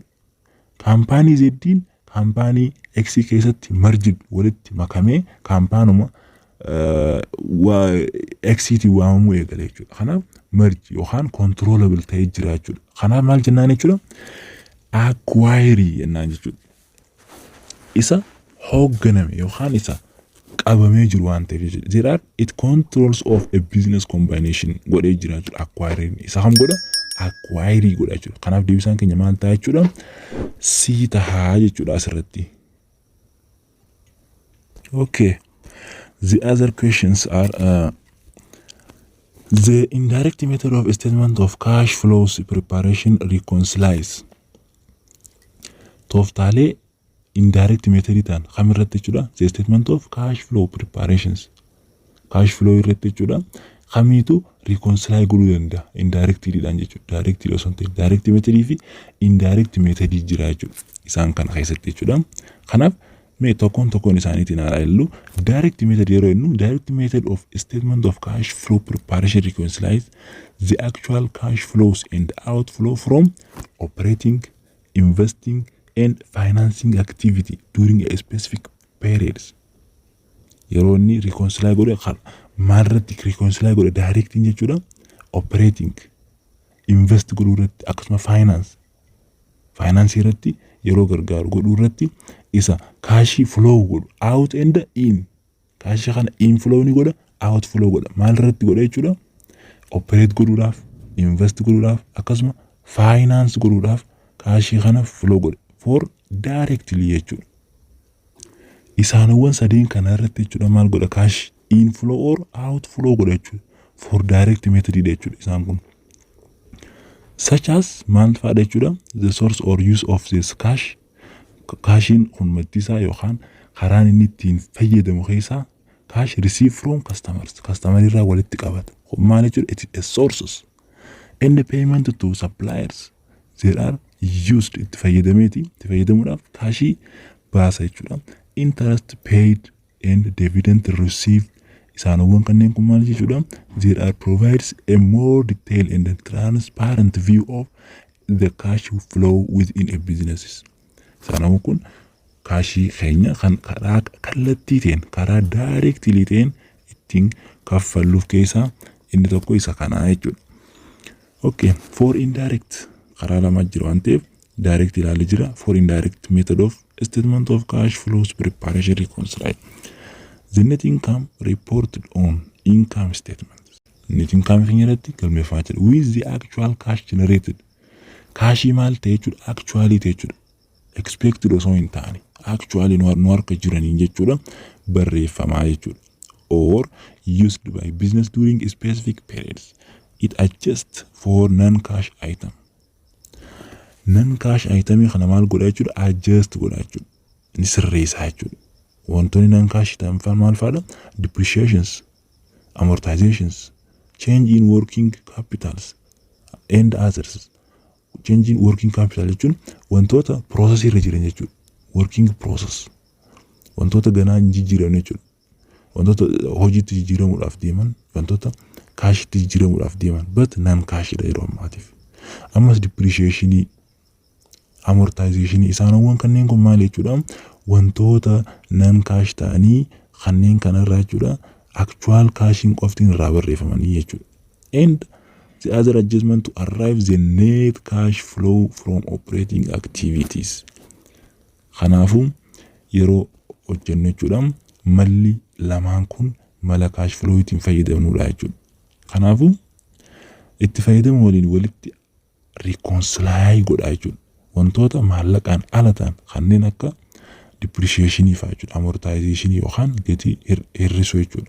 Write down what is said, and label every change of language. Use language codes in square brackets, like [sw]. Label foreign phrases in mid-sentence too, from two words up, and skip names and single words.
[om] Kaampaanii z kaampaanii x keessatti merge walitti makamee kaampaanuma x waamamuu eegale jechuudha. Kanaaf merge yookaan controllable ta'ee jira jechuudha. Kanaaf maal jennaan jechuudha acquire jennaan jechuudha. Isa hoogganame yookaan isa qabamee jiru waan ta'eef jechuudha. [en] There are it controls of a business combination [om] godhee jira jechuudha acquire isa kam godha acquire godha jechuudha. Kanaaf deebisaan keenya maal ta'a jechuudha C tahaa jechuudha asirratti. [en] Okay. The other questions are the indirect method of statement of cash flows preparation reconciles. [om] Tooftaalee [en] indirect method [om] ta'an kam irratti jechuudha [en] the statement of cash flow preparations. Cash flow [om] irratti jechuudha kamiitu reconcile godhuu danda'a indirectly dhaan jechuudha. Directly osoo hin ta'in [en] direct method [om] fi [en] indirect method [om] jira jechuudha. Isaan kana keessatti jechuudha. Kanaaf mee tokkoon isaaniitiin haa ilaallu [en] direct method [om] yeroo jennu [en] direct method of statement of cash flow preparation reconciles the actual cash flows and outflow from operating, investing and financing activity during a specific periods. [om] Yeroo inni reconcile godhe maalirratti reconcile godhe direct jechuudha operating, invest godhuu irratti akkasuma finance irratti yeroo gargaaru godhuu irratti isa [en] cash flow [om] godhu [en] out and in cash [om] kana inflow ni godha out flow godha maalirratti godha jechuudha operate godhuudhaaf invest godhuudhaaf akkasuma finance godhuudhaaf cash kana flow godha [en] for directly [om] jechuudha. Isaanowwan sadeen kana irratti jechuudha maal godha [en] cash inflow or outflow [om] godha jechuudha [en] for direct method [om] jechuudha isaan kun. [en] Such as [om] maal fa'aadha jechuudha [en] the source or use of this cash. [om] Cashin kun maddisaa yookaan karaan inni ittiin fayyadamu keessaa [en] cash receive from customers. [om] Customer irraa walitti qabata. Maal jechuudha [en] it is sources and the payment to suppliers there are used [om] itti fayyadamuudhaaf cash baasa jechuudha. [en] Interest paid and dividend received [om] isaanowwan kanneen kun maal jechuudha [en] there are provides a more detailed and transparent view of the cash flow within a businesses. [om] Isaanowwan kun cash keenya kan karaa kallattii ta'een karaa directly ta'een ittiin kaffalluuf keessaa inni tokko isa kanaa jechuudha. [en] Okay, for indirect [om] karaa lama jira waan ta'eef direct ilaalee jira [en] for indirect method of statement of cash flows preparation reconcile. The net income reported on income statement. [om] Net income irratti galmeeffamee jira [en] with the actual cash generated. [om] Cash maal ta'e jechuudha actually ta'e jechuudha. Expected osoo hin taane actually nu harka jiraniin jechuudha barreeffamaa jechuudha. [en] Or used by business during specific periods. It adjusts for non-cash item. Non-cash item [om] kana maal godha jechuudha adjust godha jechuudha. Inni sirreessaa jechuudha. Wantoonni [en] non-cash item [om] maal fa'aadha [en] depreciations, amortizations, change in working capitals and others. Changing working capital [om] jechuun wantoota process irra jiran jechuudha. [en] Working process. [om] Wantoota ganaa jijjiiran jechuudha. Wantoota hojiitti jijjiiramuudhaaf deeman, wantoota kaashitti jijjiiramuudhaaf deeman, but non kaashidha yeroo ammaatiif. Ammas [en] depreciation, amortization [om] isaanowwan kanneen kun maal jechuudha? Wantoota [en] non kaash [om] ta'anii kanneen kanarraa jechuudha actual cashin qoftiin irraa barreeffamanii jechuudha. [en] And the other adjustment to arrive the net cash flow from operating activities. [om] Kanaafuu yeroo hojjennu jechuudha malli lamaan kun mala cash flow ittiin fayyadamnuudha jechuudha. Kanaafuu itti fayyadamu waliin walitti reconcile godhaa jechuudha. Wantoota maallaqaan ala ta'an kanneen akka depreciation fa'aa jechuudha, amortization yookaan gatii hir'isuu jechuudha.